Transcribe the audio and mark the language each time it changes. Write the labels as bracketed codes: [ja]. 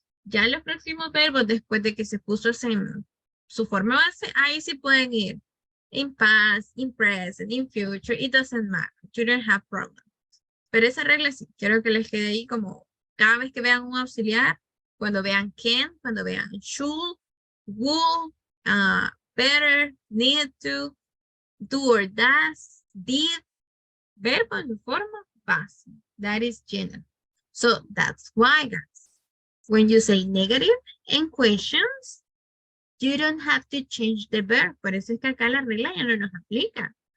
[es] Ya los próximos verbos, después de que se puso en su forma base, ahí sí pueden ir. [en] In past, in present, in future, it doesn't matter. You don't have problems. [es] Pero esa regla sí, quiero que les quede ahí como cada vez que vean un auxiliar, cuando vean can, cuando vean should, would, better, need to, do or does, did, verbo en forma base. [en] That is general. So that's why, guys, when you say negative and questions, you don't have to change the verb. [es] Por eso es que acá la regla ya no nos aplica.